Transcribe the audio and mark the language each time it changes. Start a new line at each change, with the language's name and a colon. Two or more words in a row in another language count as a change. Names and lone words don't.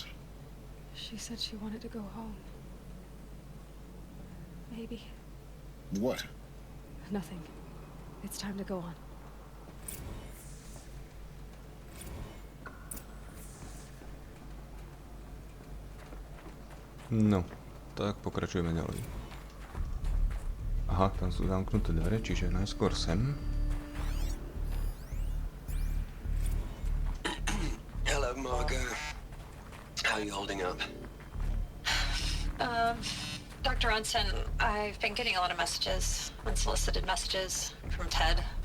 English: She said she wanted to go home. Maybe. What? Nothing. It's time to go on.
Slovak: No, tak pokračujeme ďalej. Aha, tam sú zamknuté dvere, čiže najskôr sem.
English: Hello, Margot. How are you holding up? Dr. Unson, I've been getting a lot of messages, unsolicited messages from Ted.